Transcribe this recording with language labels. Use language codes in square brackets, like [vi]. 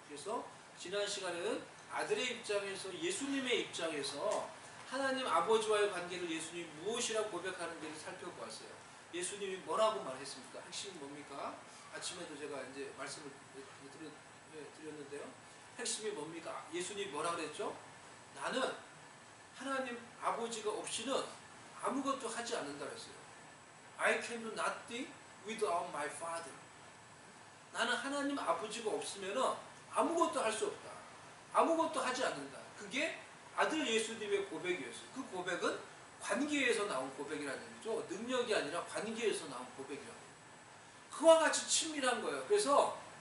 [ko] 그래서 지난 시간에는 아들의 입장에서 예수님의 입장에서 하나님 아버지와의 관계를 예수님이 무엇이라고 고백하는지를 살펴보았어요. 예수님이 뭐라고 말했습니까? 핵심이 뭡니까? 아침에도 제가 이제 말씀을 드렸는데요. 핵심이 뭡니까? 예수님이 뭐라 그랬죠? 나는 하나님 아버지가 없이는 아무것도 하지 않는다 그랬어요. [en] I can do nothing without my father. [ko] 나는 하나님 아버지가 없으면 아무것도 할 수 없다. 아무것도 하지 않는다. 그게 아들 예수님의 고백이었어요. 그 고백은 관계에서 나온 고백이라는 얘기죠. 능력이 아니라 관계에서 나온 고백이라고. 그와 같이 친밀한 거예요. 그래서